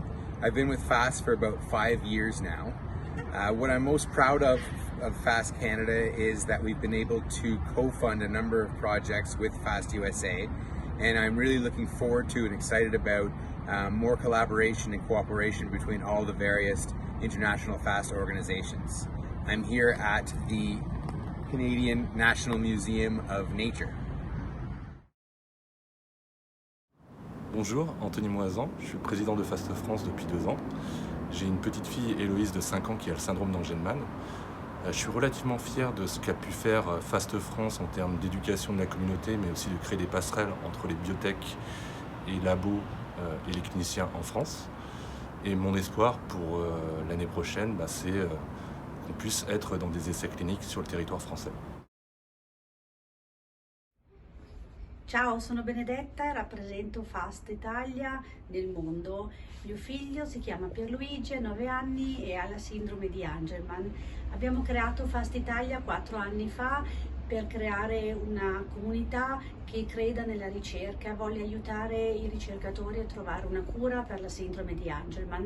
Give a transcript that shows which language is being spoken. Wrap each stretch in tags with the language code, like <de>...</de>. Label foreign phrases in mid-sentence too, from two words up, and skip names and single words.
<en>I've been with FAST for about 5 years now. What I'm most proud of FAST Canada is that we've been able to co-fund a number of projects with FAST USA, and I'm really looking forward to and excited about more collaboration and cooperation between all the various international FAST organizations. I'm here at the Canadian National Museum of Nature.</en> <fr>Bonjour, Anthony Moisan, je suis président de FAST France depuis 2 ans. J'ai une petite fille, Héloïse, de 5 ans, qui a le syndrome d'Angelman. Je suis relativement fier de ce qu'a pu faire FAST France en termes d'éducation de la communauté, mais aussi de créer des passerelles entre les biotech et labos et les cliniciens en France. Et mon espoir pour l'année prochaine, c'est qu'on puisse être dans des essais cliniques sur le territoire français.</fr> <it>Ciao, sono Benedetta e rappresento FAST Italia nel mondo. Mio figlio si chiama Pierluigi, ha 9 anni e ha la sindrome di Angelman. Abbiamo creato FAST Italia 4 anni fa per creare una comunità che creda nella ricerca, voglia aiutare i ricercatori a trovare una cura per la sindrome di Angelman.</it>